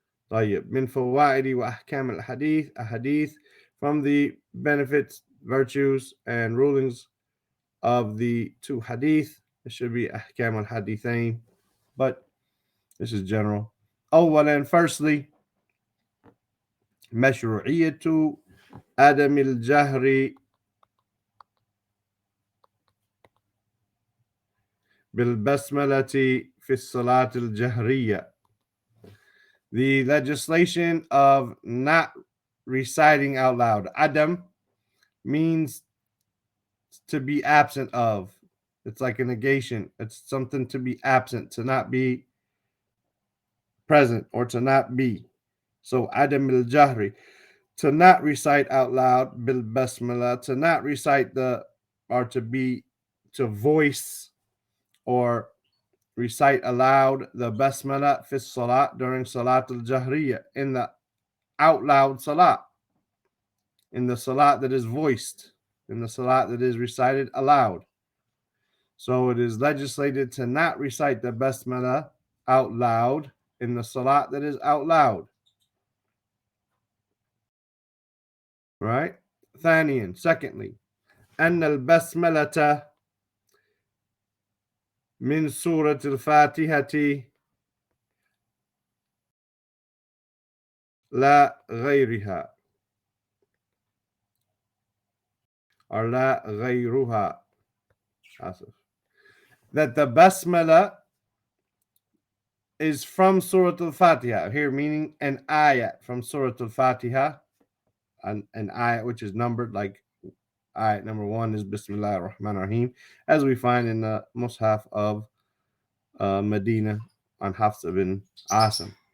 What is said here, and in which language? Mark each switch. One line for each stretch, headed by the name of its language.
Arabic: طيب من فوائد وأحكام الحديث,
English: a hadith from the benefits, virtues, and rulings of the two hadith. It should be
Arabic: أحكام الحديثين,
English: but this is general.
Arabic: أولا,
English: firstly,
Arabic: مشروعية عدم الجهر بالبسملة في الصلاة الجهرية.
English: The legislation of not reciting out loud. Adam means to be absent of. It's like a negation. It's something to be absent, to not be present, or to not be. So Adam al Jahri, to not recite out loud, bil basmalah, to not recite or to voice or recite aloud the basmalah fi salat during salat al jahriya, in the out loud salat, in the salat that is voiced, in the salat that is recited aloud. So it is legislated to not recite the basmalah out loud in the salat that is out loud. Right?
Arabic: ثانيا,
English: secondly,
Arabic: أن البسملة من سورة الفاتحة لا غيرها, or لا غيرها.
English: That the Basmalah is from Surah Al-Fatiha, here meaning an ayat from Surah Al-Fatiha, an ayat which is numbered, like ayat number 1 is Bismillah ar-Rahman ar-Rahim, as we find in the Mus'haf of Medina on Hafs ibn Asim.